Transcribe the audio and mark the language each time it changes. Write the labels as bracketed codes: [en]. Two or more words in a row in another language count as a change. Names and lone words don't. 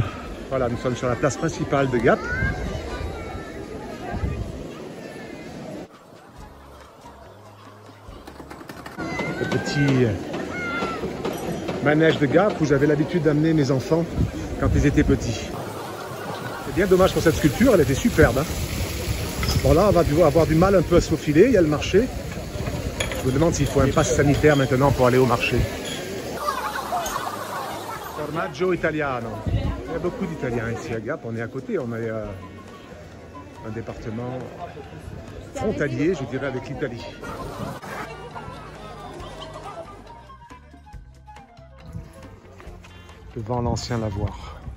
[fr] Voilà, nous sommes sur la place principale de Gap. Le petit manège de Gap où j'avais l'habitude d'amener mes enfants quand ils étaient petits. C'est bien dommage pour cette sculpture, elle était superbe. Hein. Bon là, on va avoir du mal un peu à se faufiler, il y a le marché. Je me demande s'il faut un pass sanitaire maintenant pour aller au marché. [it] Formaggio italiano. [fr] Il y a beaucoup d'Italiens ici à Gap, on est à côté, on est un département frontalier, je dirais, avec l'Italie. Devant l'ancien lavoir.